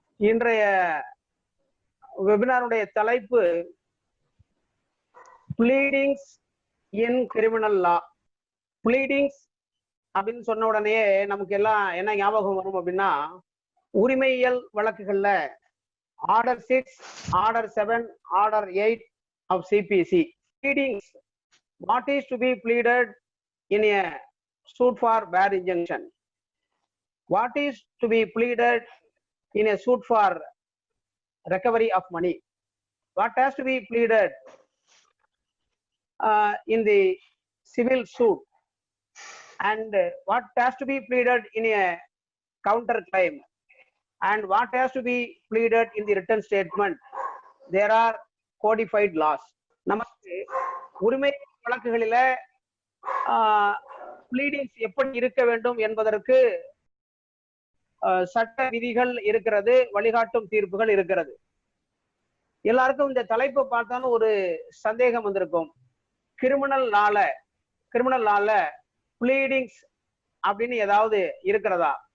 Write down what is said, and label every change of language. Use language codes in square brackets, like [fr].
[ta] இன்றைய வெபினாருடைய தலைப்பு ப்ளீடிங்ஸ் இன் கிரிமினல் லா. ப்ளீடிங்ஸ் அப்படின்னு சொன்ன உடனே நமக்கு எல்லாம் என்ன ஞாபகம் வரும் அப்படின்னா, உரிமையியல் வழக்குகள்ல order 6, order 7, order 8 of CPC. [en] Pleadings, what is to be pleaded in a suit for bad injunction? What is to be pleaded in a suit for recovery of money? What has to be pleaded in the civil suit, and what has to be pleaded in a counter claim, and what has to be pleaded in the written statement. There are codified laws. [ta] நமக்கு உரிமை வழக்குகளில bleedings எப்படி இருக்க வேண்டும் என்பதற்கு சட்ட விதிகள் இருக்கிறது, வழிகாட்டும் தீர்ப்புகள் இருக்கிறது. எல்லாருக்கும் இந்த தலைப்பை பார்த்தாலும் ஒரு சந்தேகம் வந்திருக்கும். கிரிமினல் லால ப்ளீடிங்ஸ் அப்படின்னு ஏதாவது இருக்கிறதா?